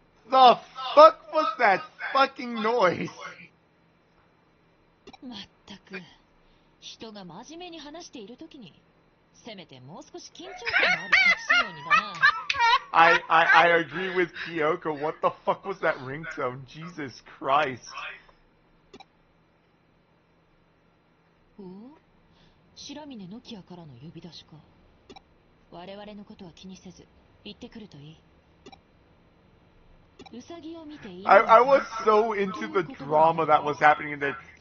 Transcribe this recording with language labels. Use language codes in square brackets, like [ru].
[en] The fuck was that fucking noise? [ja] まったく、人が真面目に話しているときに、せめてもう少し緊張感のある隠しようにだな。 [en] I agree with Kyoko. What the fuck was that ringtone? Jesus Christ. [ja] おお、白峰ノキアからの呼び出しか。我々のことは気にせず、行ってくるといい。 [en] I was so into the drama that was happening in there.